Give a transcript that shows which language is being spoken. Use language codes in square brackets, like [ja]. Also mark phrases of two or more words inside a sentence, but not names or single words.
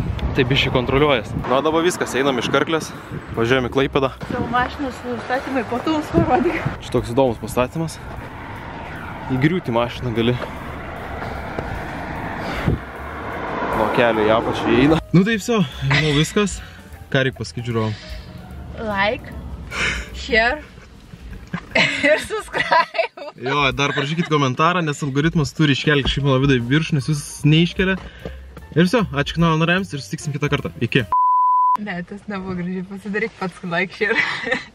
[lt] Tai biškai kontroliuojas. Na, dabar viskas, einam iš Karklės, važiuojam į Klaipėdą. Savo mašinos nustatymai po to mums parodyk. Šitoks įdomus pastatymas. Įgriūti mašiną gali. Nuo kelio į apačią įeina. Nu tai viso, žinau viskas. Ką reik pasakyti žiūrovam? [en] Like, share ir subscribe. [lt] Jo, dar parašykit komentarą, nes algoritmas turi iškelti šį mano video į viršų, nes jūs neiškelia. Ir viso, ačiū kanalo nariams ir susitiksim kitą kartą. Iki. Ne, tas nebuvo gražiai, pasidaryk pats [en] like, share.